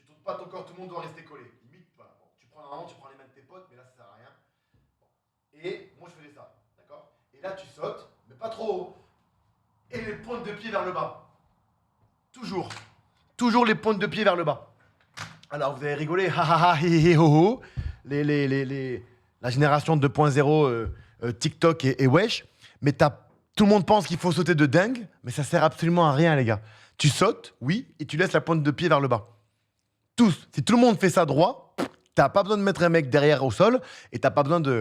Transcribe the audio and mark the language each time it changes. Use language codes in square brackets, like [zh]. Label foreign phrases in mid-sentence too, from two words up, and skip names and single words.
[fr] pas ton corps, tout le monde doit rester collé. Limite, voilà. Bon, tu prends les mains de tes potes, mais là, ça sert à rien. Et moi, je faisais ça, d'accord? Et là, tu sautes, mais pas trop haut. Et les pointes de pied vers le bas. Toujours. Toujours les pointes de pied vers le bas. Alors, vous avez rigolé, ha ha ha, hi hi ho ho. La génération 2.0 TikTok et wesh. Mais tout le monde pense qu'il faut sauter de dingue, mais ça sert absolument à rien, les gars. Tu sautes, oui, et tu laisses la pointe de pied vers le bas. Tous. Si tout le monde fait ça droit, t'as pas besoin de mettre un mec derrière au sol, et t'as pas besoin de.